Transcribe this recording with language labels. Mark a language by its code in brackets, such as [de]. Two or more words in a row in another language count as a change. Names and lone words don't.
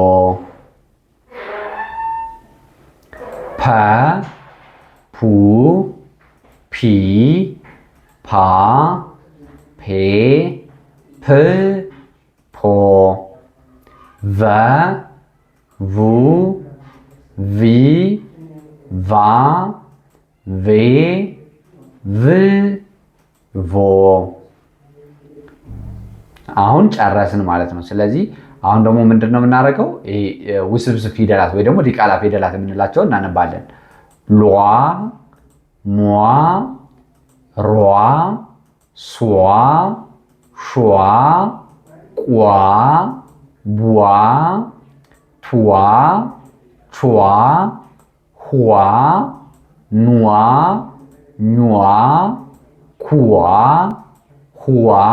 [am] ፐ ፑ ፒ ፓ ፔ ፕ ፖ ቨ ቡ ቪ ቫ ቬ ቭ ቮ አሁን ጨረስን ማለት ነው። ስለዚህ አሁን ደግሞ ምንድነው የምናደርገው? ውስብስብ ፊደላት ወይ ደግሞ ዲቃላ ፊደላት የምንላቸው እናነባለን። ሏ ሟ ሯ ሷ ሿ ቋ ቧ ቷ ቿ ኋ ኗ ኟ ኩዋ ሁዋ